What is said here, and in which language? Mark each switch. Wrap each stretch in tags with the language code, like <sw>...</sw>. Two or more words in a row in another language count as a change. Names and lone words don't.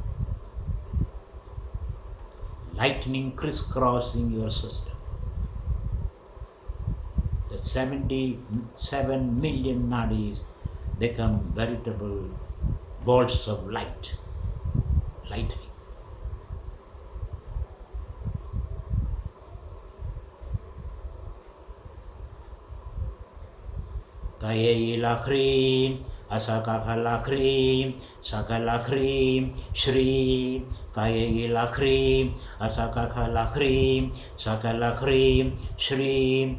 <en>Lightning crisscrossing your system. The 77 million nadis become veritable bolts of light, lightning.</en> <sa>Kayayila Hrim, Asakakala Hrim, Sakala Hrim, Shri. Kayayila Hrim, Asakakala Hrim, Sakala Hrim, Shri.</sa>